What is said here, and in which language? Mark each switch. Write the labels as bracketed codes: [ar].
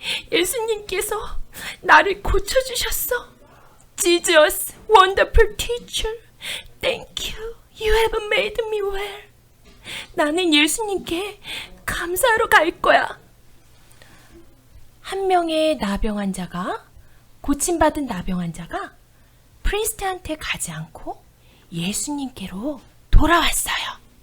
[ko] 예수님께서 나를 고쳐주셨어. [en] Jesus, wonderful teacher, thank you. You have made me well. [ko] 나는 예수님께 감사하러 갈 거야. 한 명의 나병 환자가, 고침받은 나병 환자가 프리스트한테 가지 않고 예수님께로 돌아왔어요.